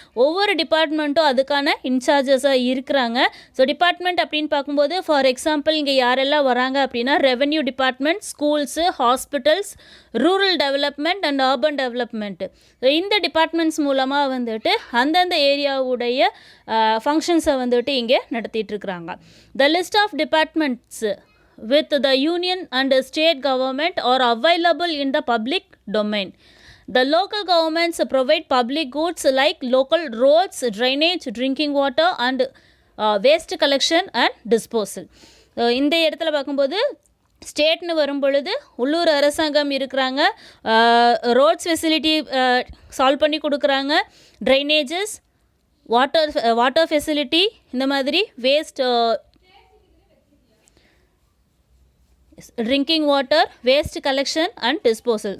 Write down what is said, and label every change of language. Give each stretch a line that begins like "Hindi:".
Tamil: ஒவ்வொரு டிபார்ட்மெண்ட்டும் அதுக்கான இன்சார்ஜஸாக இருக்கிறாங்க. ஸோ டிபார்ட்மெண்ட் அப்படின்னு பார்க்கும்போது ஃபார் எக்ஸாம்பிள் இங்கே யாரெல்லாம் வராங்க அப்படின்னா revenue department, schools, hospitals, rural development and urban development. So இந்த டிபார்ட்மெண்ட்ஸ் மூலமாக வந்துட்டு அந்தந்த ஏரியாவுடைய ஃபங்க்ஷன்ஸை வந்துட்டு இங்கே நடத்திட்டுருக்குறாங்க.
English: The list of departments with the union and state government are available in the public domain. The local governments provide public goods like local roads, drainage, drinking water and waste collection and disposal.
Tamil: இந்த இடத்துல பார்க்கும்போது ஸ்டேட்னு வரும் பொழுது உள்ளூர் அரசாங்கம் இருக்கிறாங்க, roads facility solve பண்ணி கொடுக்குறாங்க, ட்ரைனேஜஸ், வாட்டர் ஃபெசிலிட்டி, இந்த மாதிரி waste drinking water, waste collection and disposal.